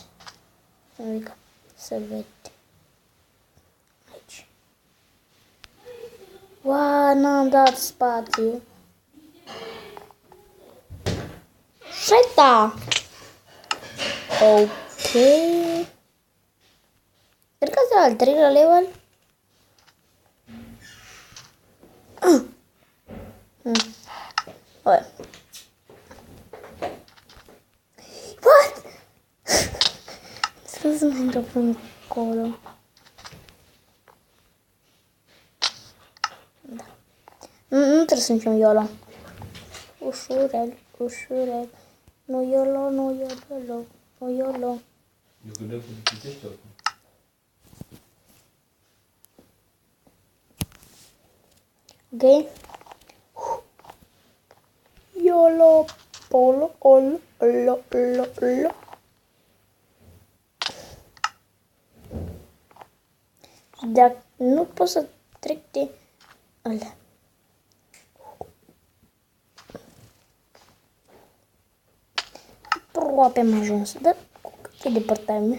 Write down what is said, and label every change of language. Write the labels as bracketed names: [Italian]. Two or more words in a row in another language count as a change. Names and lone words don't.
[Romanian] Adică să vezi. Aici. Wow, n-am dat spațiu. Șeta! Ok. Cred că asta al treilea level. [English] What? [Romanian] Să mai merg până acolo. Da. Nu trebuie să facem YOLO. Ușurel. Nu YOLO. Nu YOLO. Eu gândeam că te citești acum. Ok? Polo, polo, olo, lo, lo, lo. Dacă nu pot să trec de ăla. Aproape am ajuns, dar cu cât e departament?